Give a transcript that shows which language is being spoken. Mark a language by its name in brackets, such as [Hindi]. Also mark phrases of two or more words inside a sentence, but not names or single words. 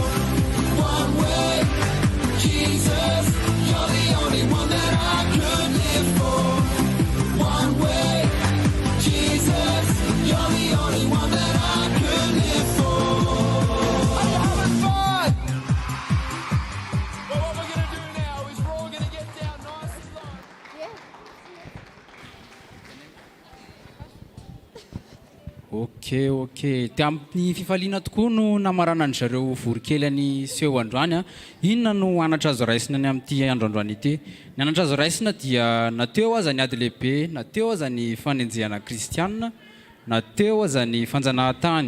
[English] One way, Jesus, you're the only one that I could live for. One way, Jesus, you're the only one that I could live for. Are you having fun? Well, what we're going to do now is we're all going to get down nice and low. [Malagasy] Ok dia amin'ny fifaliana tokoa no namarana ny zareo vorokely any seho androany a. Inona no anatra azo raisina ny amin'ity androandroany ity? Ny anatra azo raisina dia nateo aza ny ady lehibe, nateo aza ny fanenjehana kristianina, nateo aza ny fanjanahantany.